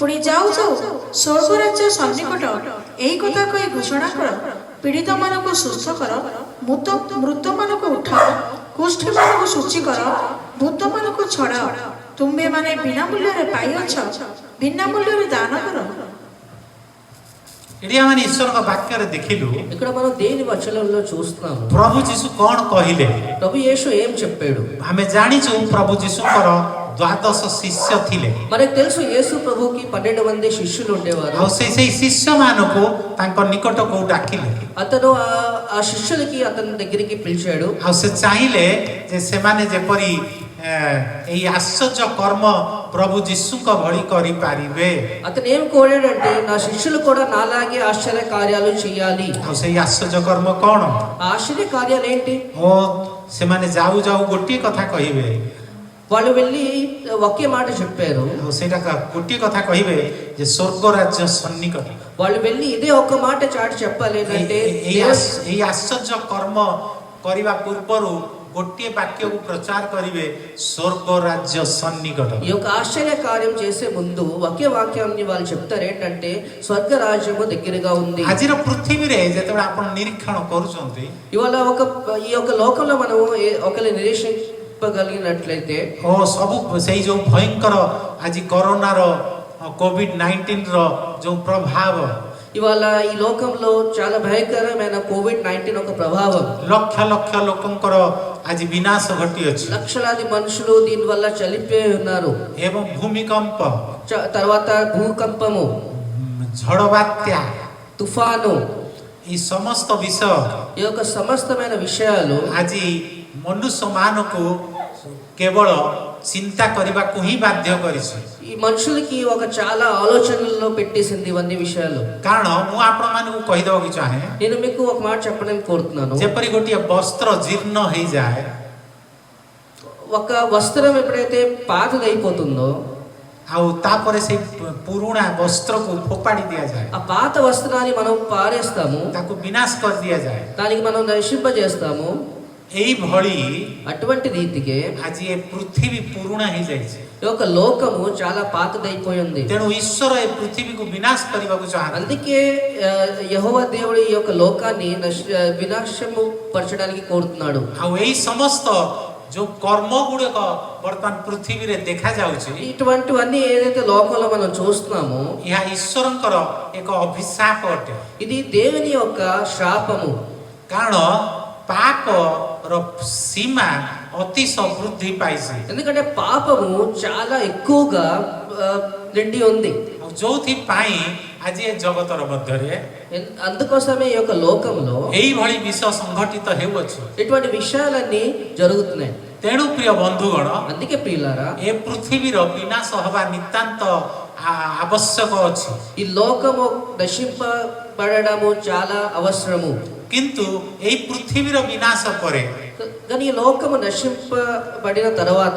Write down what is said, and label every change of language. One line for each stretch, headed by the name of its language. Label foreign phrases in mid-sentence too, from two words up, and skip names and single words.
Odia: ପୁଣି ଯାଉ ଯାଉ ସ୍ୱର୍ଗ ରାଜ୍ୟ ସନ୍ନିକଟ ଏହି କଥା କହି ଘୋଷଣା କର, ପୀଡ଼ିତମାନଙ୍କୁ ସୁସ୍ଥ କର, ମୃତମାନଙ୍କୁ ଉଠାଅ, କୁଷ୍ଠୀମାନଙ୍କୁ ଶୁଚି କର, ଭୂତମାନଙ୍କୁ ଛଡ଼ାଅ। ତୁମ୍ଭେମାନେ ବିନା ମୂଲ୍ୟରେ ପାଇଅଛ, ବିନା ମୂଲ୍ୟରେ ଦାନ କର। ଏଠି ଆମେ ଈଶ୍ୱରଙ୍କ ବାକ୍ୟରେ ଦେଖିଲୁ
Telugu: ఇక్కడ మనం దేని వచనంలో చూస్తున్నాము
Odia: ପ୍ରଭୁ ଯୀଶୁ କ'ଣ କହିଲେ।
Telugu: ప్రభు యేసు ఏం చెప్పాడు?
Odia: ଆମେ ଜାଣିଛୁ ପ୍ରଭୁ ଯୀଶୁଙ୍କର 12 ଶିଷ୍ୟ ଥିଲେ।
Telugu: మనకు తెలుసు యేసు ప్రభుకి 12 మంది శిష్యులు ఉండేవారు।
Odia: ଆଉ ସେଇ ଶିଷ୍ୟମାନଙ୍କୁ ତାଙ୍କ ନିକଟକୁ ଡାକିଲେ।
Telugu: అతను ఆ శిష్యులకి అతని దగ్గరికి పిలిచాడు।
Odia: ଆଉ ସେ ଚାହିଁଲେ ଯେ ସେମାନେ ଯେପରି ଏହି ଆଶ୍ଚର୍ଯ୍ୟ କର୍ମ ପ୍ରଭୁ ଯୀଶୁଙ୍କ ଭଳି କରିପାରିବେ।
Telugu: అతను ఏం కోరాడంటే నా శిష్యులు కూడా నాలాగే ఆశ్చర్య కార్యాలు చేయాలి।
Odia: ଆଉ ସେଇ ଆଶ୍ଚର୍ଯ୍ୟ କର୍ମ କ'ଣ?
Telugu: ఆ ఆశ్చర్య కార్యాలు ఏంటి?
Odia: ଓ ସେମାନେ ଯାଉ ଯାଉ ଗୋଟିଏ କଥା କହିବେ।
Telugu: వాళ్ళు వెళ్ళి ఒకే మాట చెప్పారు।
Odia: ଆଉ ସେଇଟା ଗୋଟିଏ କଥା କହିବେ ଯେ ସ୍ୱର୍ଗ ରାଜ୍ୟ ସନ୍ନିକଟ।
Telugu: వాళ్ళు వెళ్ళి ఇదే ఒక్క మాట చాటి చెప్పాలి ఏంటంటే
Odia: ଏହି ଆଶ୍ଚର୍ଯ୍ୟ କର୍ମ କରିବା ପୂର୍ବରୁ ଗୋଟିଏ ବାକ୍ୟକୁ ପ୍ରଚାର କରିବେ, ସ୍ୱର୍ଗ ରାଜ୍ୟ ସନ୍ନିକଟ।
Telugu: ఈ యొక్క ఆశ్చర్య కార్యం చేసే ముందు ఒకే వాక్యాన్ని వాళ్ళు చెప్తారు ఏంటంటే స్వర్గ రాజ్యము దగ్గరగా ఉంది।
Odia: ଆଜିର ପୃଥିବୀରେ ଯେତେବେଳେ ଆପଣ ନିରୀକ୍ଷଣ କରୁଛନ୍ତି,
Telugu: ఇవాళ ఈ యొక్క లోకంలో మనం ఒకరి నిరీక్షింపగలిగినట్లయితే
Odia: ଓ ସବୁ ସେଇ ଯୋଉ ଭୟଙ୍କର ଆଜି କରୋନାର କୋଭିଡ-19ର ଯୋଉ ପ୍ରଭାବ,
Telugu: ఇవాళ ఈ లోకంలో చాలా భయంకరమైన కోవిడ్-19 ఒక ప్రభావం,
Odia: ଲକ୍ଷ ଲକ୍ଷ ଲୋକଙ୍କର ଆଜି ବିନାଶ ଘଟିଅଛି।
Telugu: లక్షలాది మనుషులు దీని వల్ల చనిపోయి ఉన్నారు।
Odia: ଏବଂ ଭୂମିକମ୍ପ,
Telugu: తర్వాత భూకంపము,
Odia: ଝଡ଼ ବାତ୍ୟା,
Telugu: తుఫాను,
Odia: ఈ ସମସ୍ତ ବିଷୟ
Telugu: ఈ యొక్క సమస్తమైన విషయాలు
Odia: ଆଜି ମନୁଷ୍ୟମାନଙ୍କୁ କେବଳ ଚିନ୍ତା କରିବାକୁ ହିଁ ବାଧ୍ୟ କରିଛି।
Telugu: ఈ మనుషులకి ఒక చాలా ఆలోచనల్లో పెట్టేసింది ఇవన్నీ విషయాలు।
Odia: କାରଣ ମୁଁ ଆପଣମାନଙ୍କୁ କହିଦେବାକୁ ଚାହେଁ,
Telugu: నేను మీకు ఒక మాట చెప్పడానికి కోరుతున్నాను।
Odia: ଯେପରି ଗୋଟିଏ ବସ୍ତ୍ର ଜୀର୍ଣ୍ଣ ହେଇଯାଏ,
Telugu: ఒక వస్త్రం ఎప్పుడైతే పాతదైపోతుందో
Odia: ଆଉ ତାପରେ ସେଇ ପୁରୁଣା ବସ୍ତ୍ରକୁ ଫୋପାଡ଼ି ଦିଆଯାଏ,
Telugu: ఆ పాత వస్త్రాన్ని మనం పారేస్తాము,
Odia: ତାକୁ ବିନାଶ କରି ଦିଆଯାଏ।
Telugu: దానికి మనం నశింపజేస్తాము।
Odia: ଏଇଭଳି
Telugu: అటువంటి రీతికి
Odia: ଆଜି ଏ ପୃଥିବୀ ପୁରୁଣା ହେଇଯାଇଛି।
Telugu: ఈ యొక్క లోకము చాలా పాతదైపోయింది।
Odia: ତେଣୁ ଈଶ୍ୱର ଏ ପୃଥିବୀକୁ ବିନାଶ କରିବାକୁ ଚାହାନ୍ତି।
Telugu: అందుకే యెహోవా దేవుడు ఈ యొక్క లోకాన్ని వినాశము పరచడానికి కోరుతున్నాడు।
Odia: ଆଉ ଏଇ ସମସ୍ତ ଯୋଉ କର୍ମ ଗୁଡିକ ବର୍ତ୍ତମାନ ପୃଥିବୀରେ ଦେଖାଯାଉଛି,
Telugu: ఇటువంటివన్నీ ఏదైతే లోకంలో మనం చూస్తున్నామో
Odia: ଏହା ଈଶ୍ୱରଙ୍କର ଏକ ଅଭିଶାପ ଅଟେ।
Telugu: ఇది దేవుని యొక్క శాపము।
Odia: କାରଣ ପାପର ସୀମା ଅତିଶ ବୃଦ୍ଧି ପାଇଛି।
Telugu: ఎందుకంటే పాపము చాలా ఎక్కువగా నిండి ఉంది।
Odia: ଆଉ ଯୋଉଥିପାଇଁ ଆଜି ଏ ଜଗତର ମଧ୍ୟରେ
Telugu: అందుకోసమే ఈ యొక్క లోకంలో
Odia: ଏଇଭଳି ବିଷୟ ସଂଘଟିତ ହେଉଅଛି।
Telugu: ఇటువంటి విషయాలన్నీ జరుగుతున్నాయి।
Odia: ତେଣୁ ପ୍ରିୟ ବନ୍ଧୁଗଣ,
Telugu: అందుకే ప్రియులారా
Odia: ଏ ପୃଥିବୀର ବିନାଶ ହେବା ନିତାନ୍ତ ଆବଶ୍ୟକ ଅଛି।
Telugu: ఈ లోకము నశింపబడము చాలా అవసరము।
Odia: କିନ୍ତୁ ଏଇ ପୃଥିବୀର ବିନାଶ ପରେ
Telugu: కానీ ఈ లోకము నశింపబడిన తర్వాత